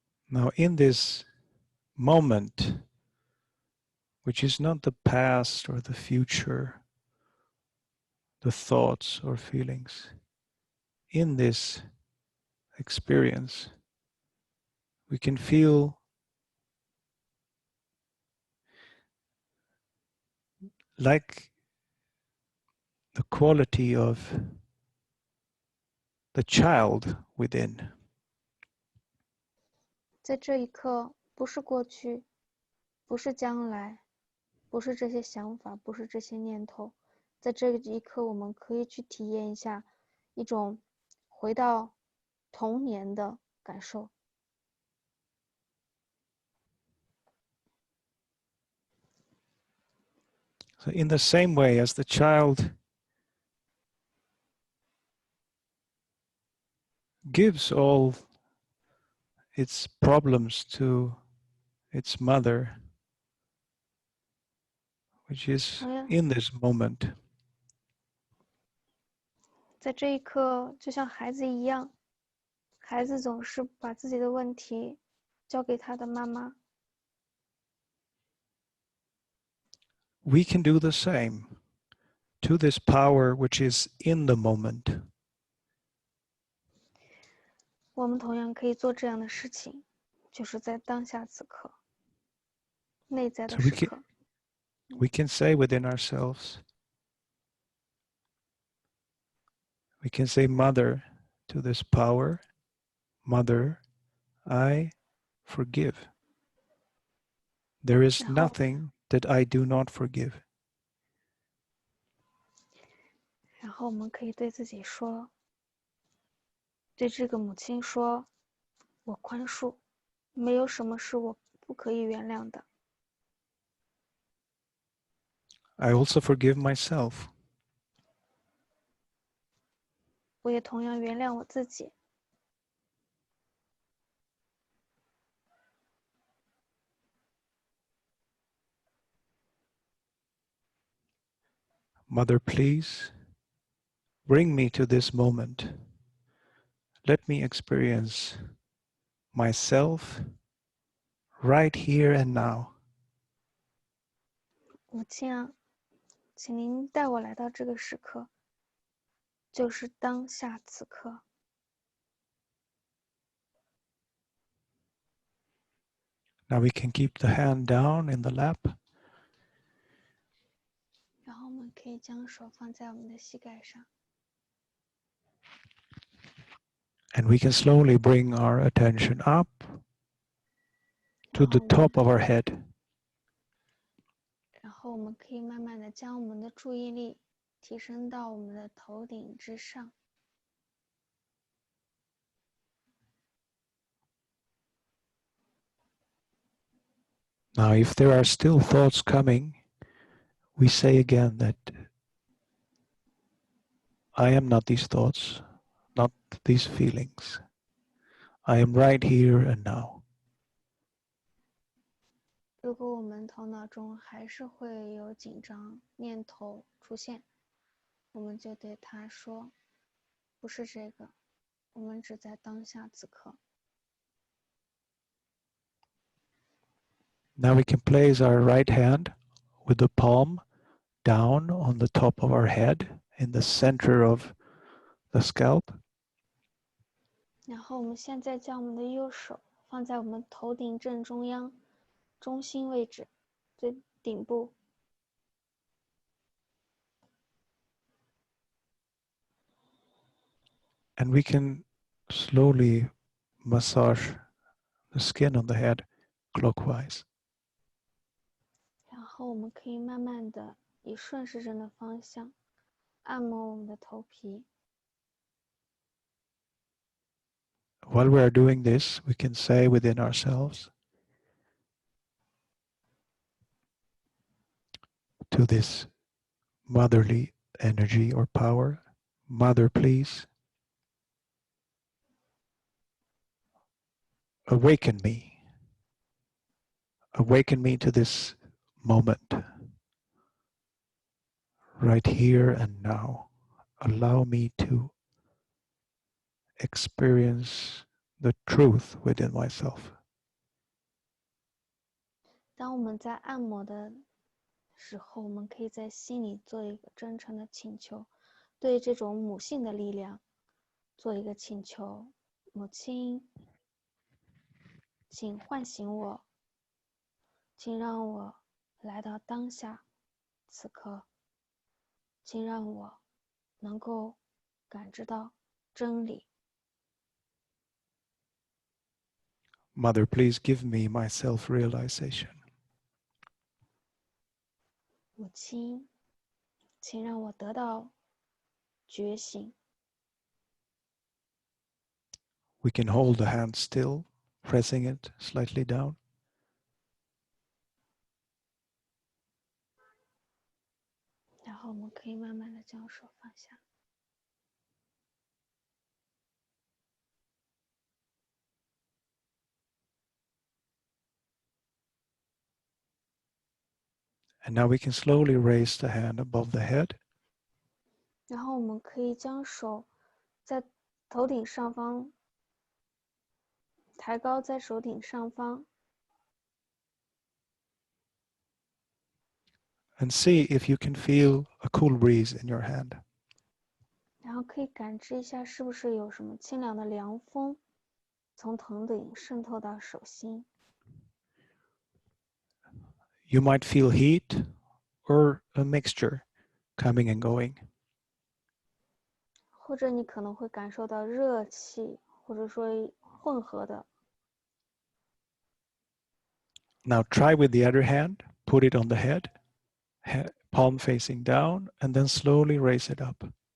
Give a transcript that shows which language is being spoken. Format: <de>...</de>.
<en>Now in this moment, which is not the past or the future, the thoughts or feelings, in this experience, we can feel like the quality of the child within.</en> <zh>在这一刻，不是过去，不是将来，不是这些想法，不是这些念头，在这一刻，我们可以去体验一下一种回到童年的感受。</zh> <en>So in the same way as the child gives all its problems to its mother, which is in this moment.</en> <zh>在这一刻，就像孩子一样，孩子总是把自己的问题交给他的妈妈。</zh> <en>We can do the same to this power which is in the moment.</en> <zh>我们同样可以做这样的事情，就是在当下此刻，内在的时刻。</zh> <en>We can say within ourselves, we can say, Mother, to this power, Mother, I forgive. There is nothing that I do not forgive.</en> <zh>然后我们可以对自己说，对这个母亲说，我宽恕，没有什么是我不可以原谅的。</zh> <en>I also forgive myself.</en> <zh>我也同样原谅我自己。</zh> <en>Mother, please bring me to this moment. Let me experience myself right here and now.</en> <zh>母亲啊，请您带我来到这个时刻，就是当下此刻。</zh> <en>Now we can keep the hand down in the lap.</en> <zh>然后我们可以将手放在我们的膝盖上。</zh> <en>And we can slowly bring our attention up to the top of our head.</en> <zh>然后我们可以慢慢的将我们的注意力提升到我们的头顶之上。</zh> <en>Now, if there are still thoughts coming, we say again that I am not these thoughts, not these feelings. I am right here and now.</en> <zh>如果我们头脑中还是会有紧张念头出现，我们就对他说，不是这个，我们只在当下此刻。</zh> <en>Now we can place our right hand with the palm down on the top of our head in the center of the scalp.</en> <zh>然后我们现在将我们的右手放在我们头顶正中央，中心位置，最顶部。</zh> <en>And we can slowly massage the skin on the head clockwise.</en> <zh>然后我们可以慢慢的以顺时针的方向按摩我们的头皮。</zh> <en>While we are doing this, we can say within ourselves to this motherly energy or power, Mother, please awaken me. Awaken me to this moment, right here and now. Allow me to experience the truth within myself.</en> <zh>当我们在按摩的时候，我们可以在心里做一个真诚的请求，对这种母性的力量做一个请求。母亲，请唤醒我，请让我来到当下，此刻，请让我能够感知到真理。</zh> <en>Mother, please give me my self-realization.</en> <zh>母亲，请让我得到觉醒。</zh> <en>We can hold the hand still, pressing it slightly down.</en> <zh>然后我们可以慢慢的将手放下。</zh> <en>And now we can slowly raise the hand above the head.</en> <zh>然后我们可以将手在头顶上方抬高，在手顶上方。</zh> <en>And see if you can feel a cool breeze in your hand.</en> <zh>然后可以感知一下，是不是有什么清凉的凉风从头顶渗透到手心。</zh> <en>You might feel heat or a mixture coming and going.</en> <zh>或者你可能会感受到热气，或者说混合的。</zh> <en>Now try with the other hand, put it on the head, palm facing down, and then slowly raise it up.</en>